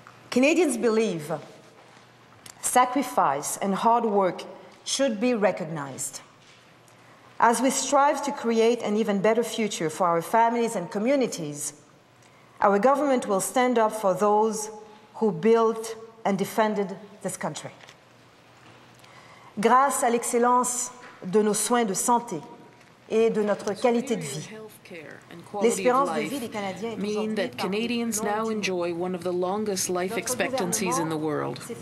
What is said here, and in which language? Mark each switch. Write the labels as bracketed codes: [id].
[en] Canadians believe sacrifice and hard work should be recognized. As we strive to create an even better future for our families and communities, our government will stand up for those who built and defended this country. [fr] Grâce à l'excellence de nos soins de santé et de notre qualité de vie, l'espérance de vie des Canadiens est [en] mean that Canadians now enjoy one of the longest life expectancies in the world.